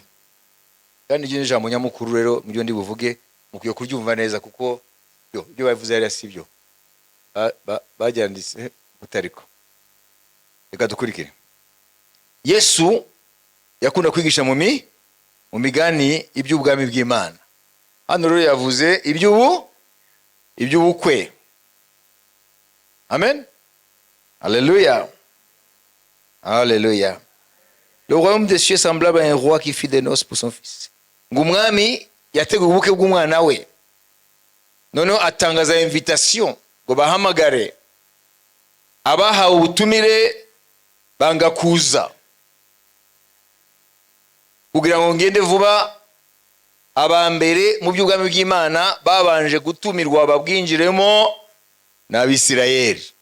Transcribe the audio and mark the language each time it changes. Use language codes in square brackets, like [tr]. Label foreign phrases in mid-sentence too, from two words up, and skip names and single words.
[rw] Kandi iryo jambo nyamukuru rero mu byo ndi buvuge mukwiye kuryumva neza, kuko ibyo bavuze yari sibyo bajyanditse mutariko. Reka dukurikire. Yesu yakunda kwigisha mu migani iby'ubwami bw'Imana. Hano rero yavuze iby'ubukwe. [fr] Amen. Alléluia. Alléluia. Le royaume des cieux semblable à un roi qui fit des noces pour son fils. [rw] Ngumwami yateguye ubukwe bw'umwana we. Noneho atangaza invitation ngo bahamagare. Abahawe ubutumire banga kuza. Kugira ngo ngende vuba, abambere mu by'ubwami bw'Imana babanje gutumirwa babwinjiremo n'Abisirayeli.